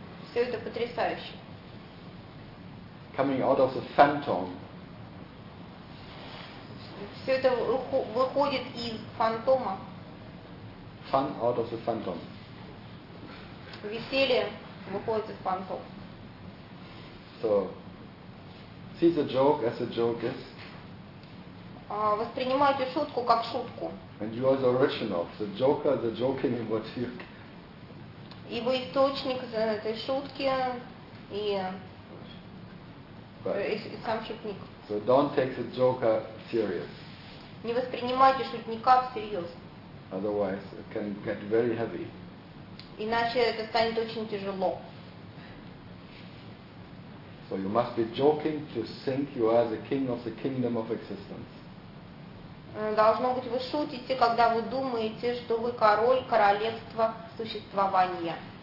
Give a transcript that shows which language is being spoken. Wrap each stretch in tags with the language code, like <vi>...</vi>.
<ru>Все это потрясающе.</ru> <en>Coming out of the phantom.</en> <ru>Все это выходит из фантома.</ru> <en>Fun out of the phantom.</en> <ru>Веселье выходит из фантома.</ru> <en>So, see the joke as a joke is.</en> <ru>Воспринимайте шутку как шутку.</ru> <en>And you are the original, the joker, the joking in what you.</en> <ru>И вы источник этой шутки и сам шутник.</ru> <en>So don't take the joker serious.</en> <ru>Не воспринимайте шутника всерьез.</ru> <en>Otherwise, it can get very heavy.</en> <ru>Иначе это станет очень тяжело.</ru> <en>So you must be joking to think you are the king of the kingdom of existence.</en> <ru>Должно быть, вы шутите, когда вы думаете, что вы король королевства существования.</ru>